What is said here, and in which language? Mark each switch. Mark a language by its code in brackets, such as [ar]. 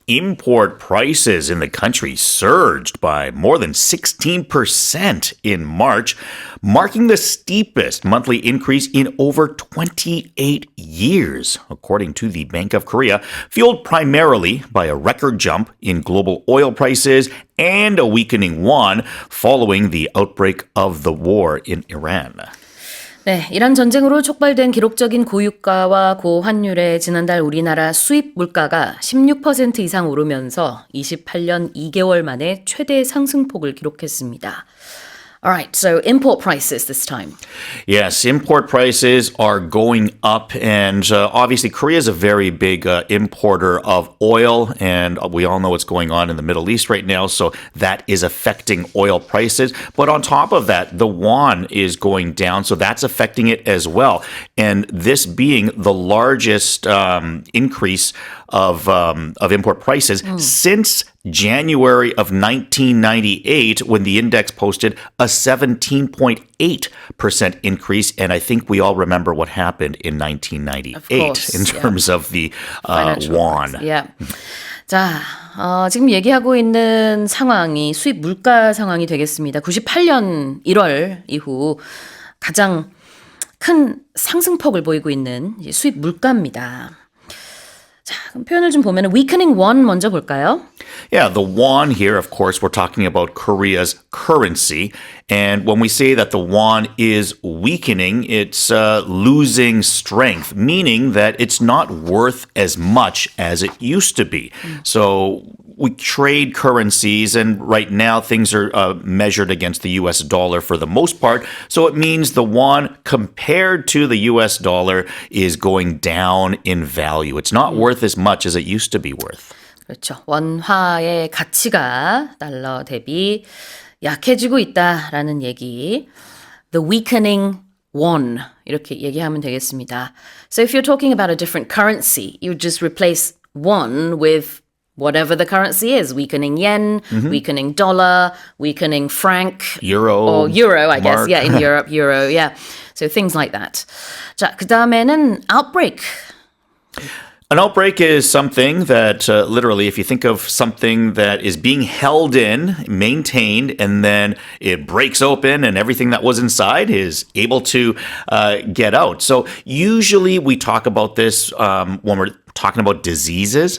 [en] Import prices in the country surged by more than 16% in March, marking the steepest monthly increase in over 28 years, according to the Bank of Korea, fueled primarily by a record jump in global oil prices and a weakening won following the outbreak of the war in Iran. [ko] 네, 이란 전쟁으로 촉발된 기록적인 고유가와 고환율에 지난달 우리나라 수입물가가 16% 이상 오르면서 28년 2개월 만에 최대 상승폭을 기록했습니다. [en] All right, so import prices this time. Yes, import prices are going up, and obviously Korea is a very big importer of oil, and we all know what's going on in the Middle East right now, so that is affecting oil prices. But on top of that, the won is going down, so that's affecting it as well. And this being the largest increase of import prices since January of 1998, when the index posted a 17.8% increase. And I think we all remember what happened in 1998 in terms of the won. Yeah. [ko] 자, 지금 얘기하고 있는 상황이 수입 물가 상황이 되겠습니다. 98년 1월 이후 가장 큰 상승폭을 보이고 있는 수입 물가입니다. 자, 그럼 표현을 좀 보면 [en] weakening won [ko] 먼저 볼까요? [en] Yeah, the won here, of course, we're talking about Korea's currency. And when we say that the won is weakening, it's losing strength, meaning that it's not worth as much as it used to be. So we trade currencies, and right now things are measured against the US dollar for the most part. So it means the won compared to the US dollar is going down in value. It's not worth as much as it used to be worth. [ko] 그렇죠. 원화의 가치가 달러 대비 약해지고 있다라는 얘기. [en] The weakening won [ko] 이렇게 얘기하면 되겠습니다. [en] So if you're talking about a different currency, you just replace won with whatever the currency is. Weakening yen, weakening dollar, weakening franc. Euro. Or euro, I guess. mark. Yeah, in Europe, euro. Yeah. So things like that. [ko] 자, 그 다음에는 outbreak. [en] An outbreak is something that literally, if you think of something that is being held in, maintained, and then it breaks open and everything that was inside is able to get out. So usually we talk about this when we're talking about diseases.